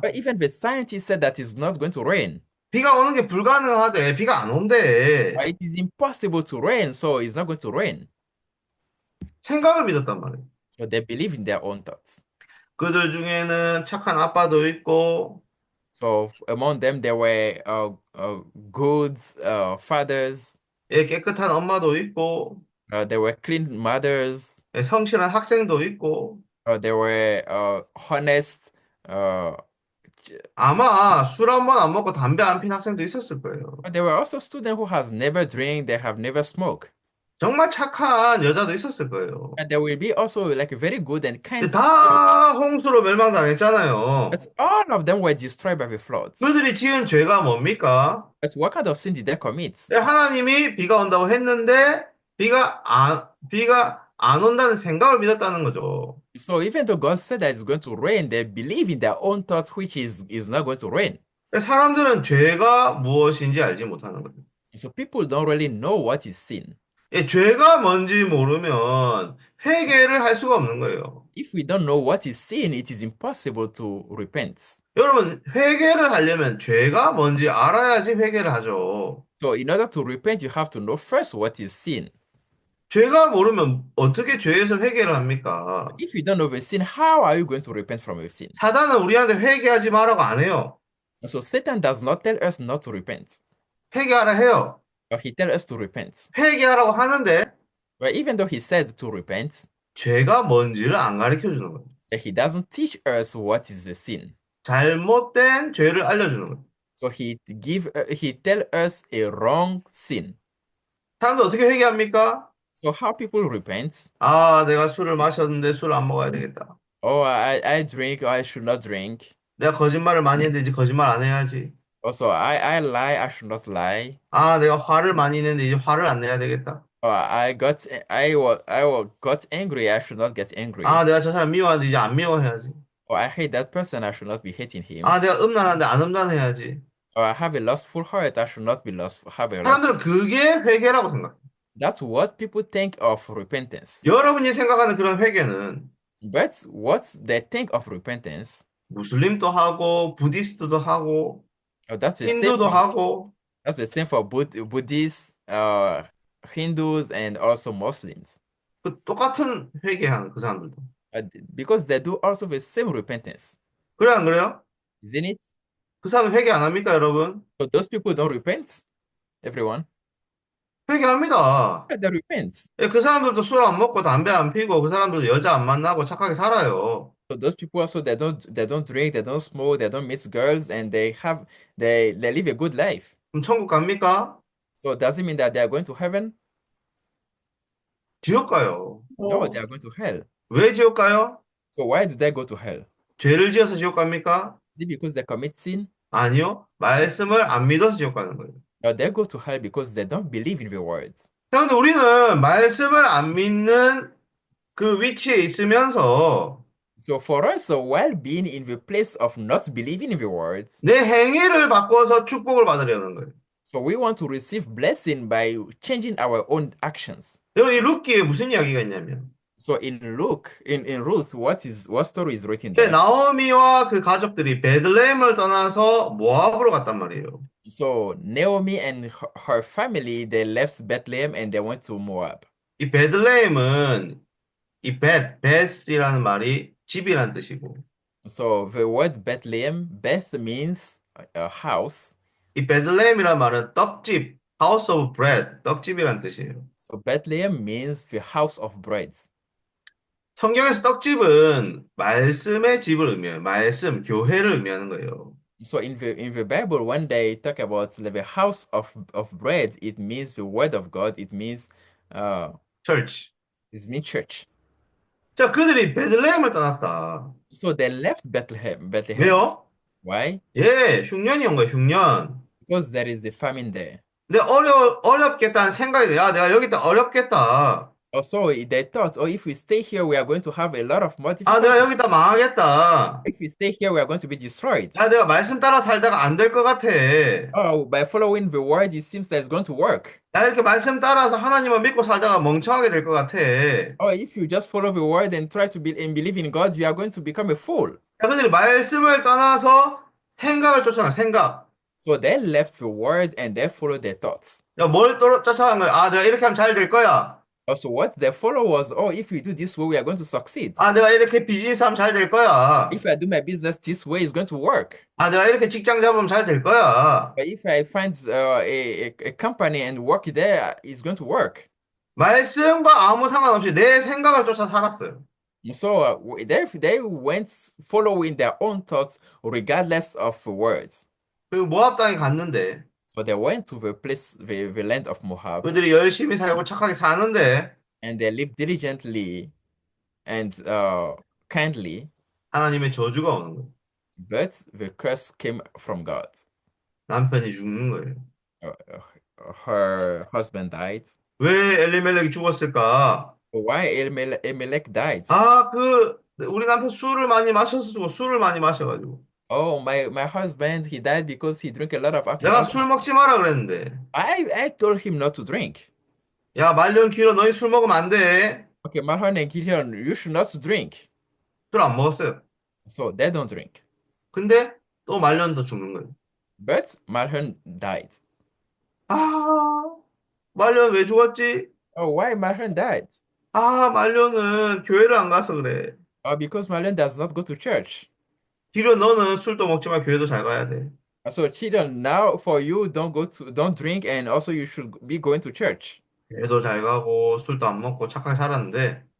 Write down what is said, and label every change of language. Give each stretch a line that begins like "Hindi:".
English: But even the scientists said that it's not going to rain.
Korean: 비가 오는 게 불가능하대. 비가 안 온대.
English: It is impossible to rain, so it's not going to rain.
Korean: 생각을 믿었단 말이에요.
English: So they believe in their own thoughts.
Korean: 그들 중에는 착한 아빠도 있고,
English: So among them, there were good fathers,
Korean: 예, 깨끗한 엄마도 있고,
English: there were clean mothers,
Korean: 예, 성실한 학생도 있고,
English: there were honest, uh,
Korean: 아마 술 한 번 안 먹고 담배 안 핀 학생도 있었을 거예요.
English: but there were also students who has never drink, they have never smoked.
Korean: 정말 착한 여자도 있었을 거예요.
English: And there will be also like a very good and kind spirit.
Korean: 다 홍수로 멸망당했잖아요.
English: But all of them were destroyed by the floods.
Korean: 그들이 지은 죄가 뭡니까?
English: But what kind of sin did they commit?
Korean: 예, 하나님이 비가 온다고 했는데 비가 안 온다는 생각을 믿었다는 거죠.
English: So even though God said that it's going to rain, they believe in their own thoughts, which is not going to rain.
Korean: 사람들은 죄가 무엇인지 알지 못하는 거죠.
English: So people don't really know what is sin.
Korean: 예, 죄가 뭔지 모르면 회개를 할 수가 없는 거예요.
English: If we don't know what is sin, it is impossible to repent.
Korean: 여러분, 회개를 하려면 죄가 뭔지 알아야지 회개를 하죠.
English: So in order to repent, you have to know first what is sin.
Korean: 죄가 모르면 어떻게 죄에서 회개를 합니까?
English: If you don't know the sin, how are you going to repent from your sin?
Korean: 사단은 우리한테 회개하지 말라고 안 해요.
English: So Satan does not tell us not to repent,
Korean: 회개하라 해요.
English: but he tells us to repent.
Korean: 회개하라고 하는데
English: But even though he said to repent,
Korean: 죄가 뭔지를 안 가르쳐 주는 거예요.
English: he doesn't teach us what is the sin.
Korean: 잘못된 죄를 알려주는 거예요.
English: So he tell us a wrong sin.
Korean: 사람들 어떻게 회개합니까?
English: So how people repent?
Korean: 아, 내가 술을 마셨는데 술을 안 먹어야 되겠다.
English: Oh, I drink, or I should not drink.
Korean: 내가 거짓말을 많이 했는데 이제 거짓말 안 해야지.
English: Also, I lie, I should not lie.
Korean: 아, 내가 화를 많이 냈는데 이제 화를 안 내야 되겠다.
English: Or I got angry, I should not get 아, angry.
Korean: 내가 저 사람 미워하는데 이제 안 미워해야지.
English: Or I hate that person, I should not be hating him.
Korean: 아, 내가 음란한데 안 음란해야지.
English: Or I have a lustful heart, I should not be have a lustful.
Korean: 사람들은 그게 회개라고 생각해.
English: That's what people think of repentance.
Korean: 여러분이 생각하는 그런 회개는
English: But what they think of repentance,
Korean: 무슬림도 하고 부디스트도 하고
English: that's the same
Korean: 힌두도
English: for
Korean: 하고
English: Buddhists, Hindus, and also Muslims.
Korean: 그 똑같은 회개하는 그 사람들도.
English: Because they do also the same repentance,
Korean: 그래 안 그래요?
English: isn't it?
Korean: 그 사람 회개 안 합니까, 여러분?
English: So those people don't repent, everyone.
Korean: 회개합니다.
English: Yeah, they repent.
Korean: 예, 그 사람들도 술 안 먹고 담배 안 피고 그 사람들도 여자 안 만나고 착하게 살아요.
English: So those people also they don't drink, they don't smoke, they don't meet girls, and they live a good life.
Korean: 그럼 천국 갑니까?
English: So does it mean that they are going to heaven?
Korean: 지옥 가요.
English: No, they are going to hell.
Korean: 왜 지옥 가요?
English: So why do they go to hell?
Korean: 죄를 지어서 지옥 갑니까?
English: Is it because they commit sin?
Korean: 아니요. 말씀을 안 믿어서 지옥 가는 거예요.
English: Or they go to hell because they don't believe in the words?
Korean: 자, 근데 우리는 말씀을 안 믿는 그 위치에 있으면서
English: So for us, so while being in the place of not believing in the words,
Korean: 내 행위를 바꿔서 축복을 받으려는 거예요.
English: so we want to receive blessing by changing our own actions.
Korean: 여러분, 이 룻기에 무슨 이야기가 있냐면
English: So in Ruth, what story is written
Korean: 이제 나오미와 그 가족들이 베들레헴을 떠나서 모압으로 갔단 말이에요.
English: So Naomi and her family, they left Bethlehem and they went to Moab.
Korean: 이 베들레헴은 이 벳이라는 말이 집이라는 뜻이고
English: So the word Bethlehem, Beth means a house.
Korean: 이 베들레헴이라는 말은 떡집,
English: house of bread,
Korean: 떡집이라는 뜻이에요.
English: So Bethlehem means the house of bread.
Korean: 성경에서 떡집은 말씀의 집을 의미해요. 말씀, 교회를 의미하는 거예요.
English: So in the Bible, when they talk about the house of bread, it means the word of God. Uh church. it means church.
Korean: 자, 그들이 베들레헴을 떠났다.
English: So they left Bethlehem.
Korean: 왜요?
English: Why?
Korean: 예, 흉년이 온 거예요, 흉년.
English: Because there is the famine there.
Korean: 근데 어렵겠다는 생각이 돼. 야, 내가 여기 있다 어렵겠다.
English: Also, they thought, oh, if we stay here, we are going to have a lot of more
Korean: 아, 내가
English: difficulties.
Korean: 여기 있다 망하겠다.
English: If we stay here, we are going to be destroyed.
Korean: 야, 내가 말씀 따라 살다가 안 될 것 같아.
English: Oh, by following the word, it seems that it's going to work.
Korean: 야, 이렇게 말씀 따라서 하나님을 믿고 살다가 멍청하게 될 것 같아. 야,
English: Or if you just follow the word and try to believe in God, you are going to become a fool.
Korean: 그들이 말씀을 떠나서 생각을 쫓아가, 생각.
English: So they left the word and they followed their thoughts.
Korean: 야, 뭘 쫓아간 거야? 아, 내가 이렇게 하면 잘 될 거야.
English: Also, what they follow was, oh, if we do this way, we are going to succeed.
Korean: 아, 내가 이렇게 비즈니스 하면 잘 될 거야.
English: If I do my business this way, it's going to work.
Korean: 아, 내가 이렇게 직장 잡으면 잘 될 거야.
English: But if I find a company and work there, it's going to work.
Korean: 말씀과 아무 상관없이 내 생각을 쫓아 살았어요.
English: So they went following their own thoughts regardless of words.
Korean: 그 모압 땅에 갔는데
English: So they went to the place, the land of Moab,
Korean: 그들이 열심히 살고 착하게 사는데
English: and they lived diligently and kindly,
Korean: 하나님의 저주가 오는 거예요.
English: but the curse came from God.
Korean: 남편이 죽는 거예요.
English: Her husband died.
Korean: 왜 엘리멜렉이 죽었을까?
English: Why Elimelech died?
Korean: 아, 우리 남편 술을 많이 마셔서 죽어. 술을 많이 마셔가지고.
English: Oh, my husband, he died because he drank a lot of
Korean: 내가
English: alcohol.
Korean: 술 먹지 마라 그랬는데.
English: I told him not to drink.
Korean: 야, 말년 길어. 너희 술 먹으면 안 돼.
English: Okay, Marhan and Gideon, you should not drink.
Korean: 술 안 먹었어요.
English: So they don't drink.
Korean: 근데 또 말년 더 죽는 거예요.
English: But Marhan died.
Korean: 아, 말년 왜 죽었지?
English: Oh, why Marhan died?
Korean: 아, 말년은 교회를 안 가서 그래.
English: Because Marhan does not go to church.
Korean: 길어 너는 술도 먹지 마. 교회도 잘 가야 돼.
English: So children, now for you, don't drink, and also you should be going to church.
Korean: 교회도 잘 가고 술도 안 먹고 착하게 살았는데